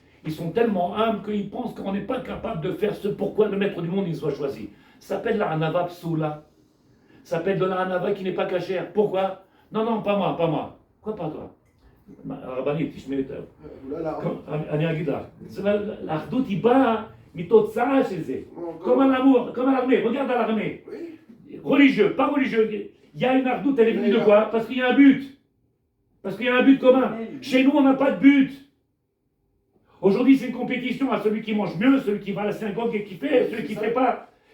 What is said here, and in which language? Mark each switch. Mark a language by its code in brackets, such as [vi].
[fr] Ils sont tellement humbles qu'ils pensent qu'on n'est pas capable de faire ce pourquoi le Maître du monde il soit choisi. Ça s'appelle la anava psoula. Ça s'appelle de la anava qui n'est pas cachère. Pourquoi? Non, pas moi. Quoi pas toi? [he] Rabbanit, תשמעי יותר. אני אגיד לך. האחדות היא באה מתוצאה של זה. [fr] Comme un amour, comme à l'armée. Regarde à l'armée. Religieux, pas religieux. Il y a une ardoute, elle est venue de quoi? Parce qu'il y a un but. Parce qu'il y a un but commun. Chez nous, on n'a pas de but. Aujourd'hui, c'est une compétition à celui qui mange mieux, celui qui va à la synagogue et qui fait, celui qui ne fait pas.